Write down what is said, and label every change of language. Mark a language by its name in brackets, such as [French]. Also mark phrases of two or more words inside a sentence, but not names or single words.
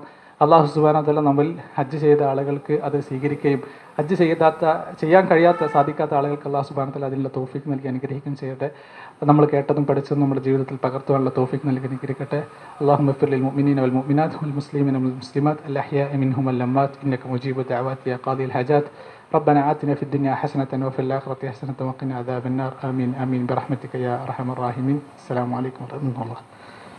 [Malayalam] അല്ലാഹു [Arabic] سبحانه وتعالى [Malayalam] നമ്മൾ ഹജ്ജ് ചെയ്ത ആളുകൾക്ക് അത് സ്വീകരിക്കുകയും ഹജ്ജ് ചെയ്യാൻ കഴിയാത്ത സാധിക്കാത്ത ആളുകൾക്ക് അല്ലാഹു [Arabic] سبحانه وتعالى [Malayalam] അതിനുള്ള തൗഫീഖ് നൽകി അനുഗ്രഹിക്കുകയും ചെയ്യട്ടെ. നമ്മൾ കേട്ടതും പഠിച്ചതും നമ്മുടെ ജീവിതത്തിൽ പകർത്തുവാനുള്ള തൗഫീഖ് നൽകി അനുഗ്രഹിക്കട്ടെ. [Arabic] اللهم اغفر للمؤمنين والمؤمنات والمسلمين والمسلمات الأحياء منهم والأموات إنك مجيب الدعوات يا قاضي الحاجات. ربنا آتنا في الدنيا حسنة وفي الآخرة حسنة وقنا عذاب النار. آمين آمين برحمتك يا أرحم الراحمين. السلام عليكم ورحمة الله.